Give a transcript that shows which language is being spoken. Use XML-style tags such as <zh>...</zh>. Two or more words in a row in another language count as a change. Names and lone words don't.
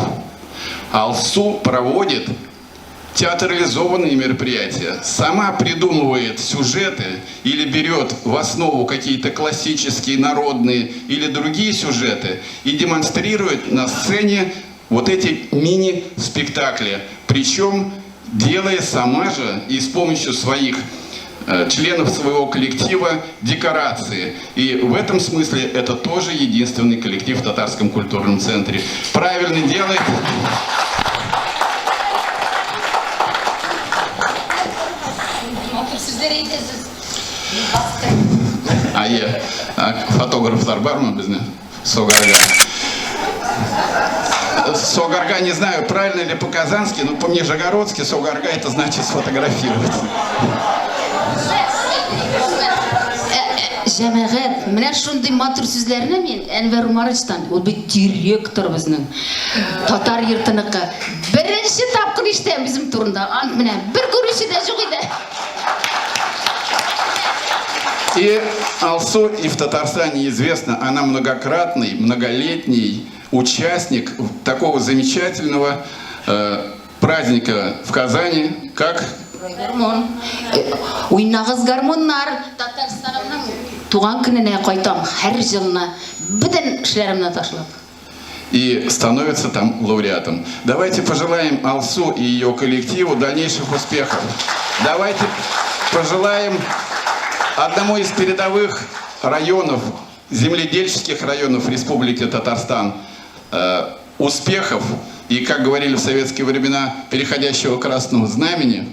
<ru>Алсу проводит театрализованные мероприятия, сама придумывает сюжеты или берет в основу какие-то классические, народные или другие сюжеты и демонстрирует на сцене вот эти мини-спектакли, причем делая сама же и с помощью своих членов своего коллектива декорации. И в этом смысле это тоже единственный коллектив в Татарском культурном центре. Правильно делает.</ru> <tt>Фотографтар бар ма бізде? Согарга.</tt> <ru>Согарга, не знаю, правильно ли по-казански, но по-нижегородски Согарга это значит сфотографировать.</ru> <tt>Жәмәғәт, менә шундый матур сүзләрне мен Әнвәр Умаровичтан, ул бит директор безнең татар йортыныкы. Беренче тапкыр ишетәм безнең турында. Менә бер күрүче дә юк иде.</tt> <ru>И Алсу и в Татарстане известно, она многократный, многолетний участник такого замечательного праздника в Казани, как</ru> <tt>Уйнагыз гармоннар Татарстанның туган көненә кайтам һәр җылны бөтен эшләремне ташлап.</tt> <ru>И становится там лауреатом. Давайте пожелаем Алсу и ее коллективу дальнейших успехов. Давайте пожелаем одному из передовых районов, земледельческих районов Республики Татарстан, успехов и, как говорили в советские времена, переходящего красного знамени.</ru>